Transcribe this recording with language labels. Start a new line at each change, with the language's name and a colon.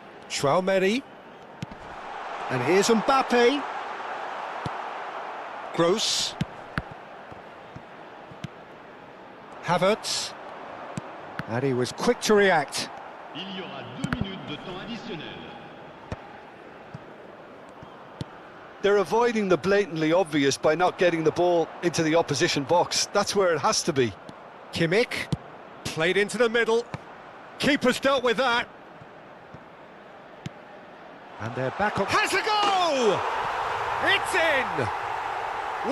English: Traumeri. And here's Mbappe. Gross. Havertz. And he was quick to react.
French: Il y aura 2 minutes de temps additionnel.
English: They're avoiding the blatantly obvious by not getting the ball into the opposition box. That's where it has to be. Kimmich. Played into the middle. Keeper's dealt with that. And they're back up. Has a go! It's in!